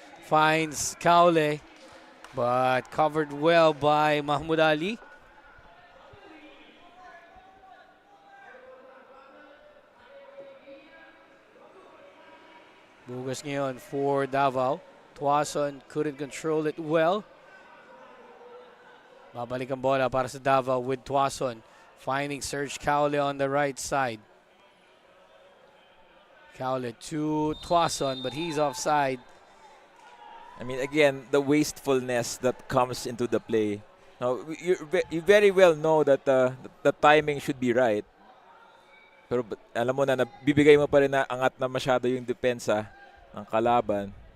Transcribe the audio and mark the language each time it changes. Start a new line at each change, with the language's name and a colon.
English: Finds Kaule, but covered well by Mahmoud Ali.
Filipino: Bugas ngayon
English: for Davao. Tuason couldn't control it well.
Filipino: Babalik ang bola para sa Davao with Tuason.
English: Finding Serge Kaule on the right side. Kaule to Tuason, but he's offside. I mean, again, the wastefulness that comes into the play. Now, you very well know that the timing should be right.
Filipino: Pero alam mo na bibigay mo pa rin na angat na masyado yung depensa ng kalaban.